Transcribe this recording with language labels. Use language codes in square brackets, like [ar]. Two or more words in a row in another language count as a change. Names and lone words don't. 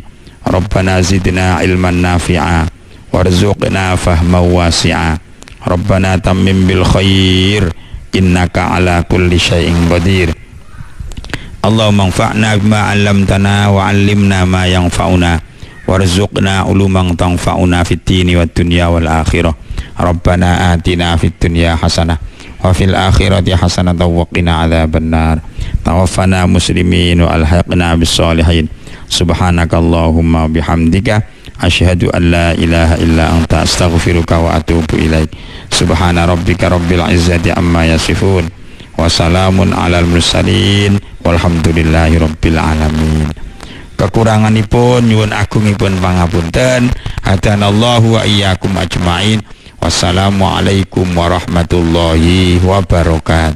[ar] ربنا زدنا علما نافعا وارزقنا فهما واسعا. ربنا تمم بالخير إنك على كل شيء قدير. اللهم انفعنا بما علمتنا وعلمنا ما ينفعنا وارزقنا علوما تنفعنا في الدين والدنيا والآخرة. ربنا آتنا في الدنيا حسنة وفي الآخرة حسنة وقنا عذاب النار. توفنا مسلمين وألحقنا بالصالحين. سبحانك اللهم بحمدك أشهد أن لا إله إلا أنت أستغفرك وأتوب إليك. سبحان ربك رب العزة عما يصفون وسلام على المرسلين والحمد لله رب العالمين. [jv] Kekuranganipun nyuwun agungipun pangapunten. [ar] هدانا الله وإياكم أجمعين. والسلام عليكم ورحمة الله وبركاته.